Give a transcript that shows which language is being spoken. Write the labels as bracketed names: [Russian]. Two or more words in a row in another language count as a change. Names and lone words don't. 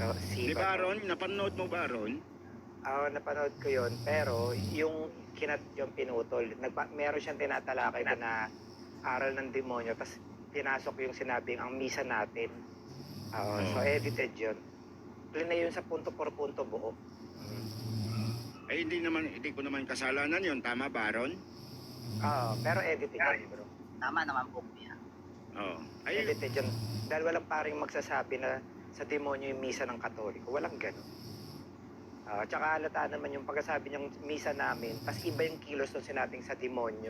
[Filipino] Di ba, Ron? Napanood mo ba, Ron? Napanood ko yun, pero yung pinutol, meron siyang tinatalakay doon na aral ng demonyo, tapos pinasok yung sinabing ang misa natin. So edited yun. Clean na yun sa [Spanish] punto por punto [Filipino] buo. Eh hindi ko naman kasalanan yun. Tama ba, Ron? Pero edited yun, bro. Tama naman po kuya. Oo. Ay, Edited yun. Dahil walang paring magsasabi na sa demonyo yung misa ng Katoliko. Walang ganun. Tsaka halata naman yung pagkasabi niyang misa namin, tas iba yung kilos nung sinabing sa demonyo.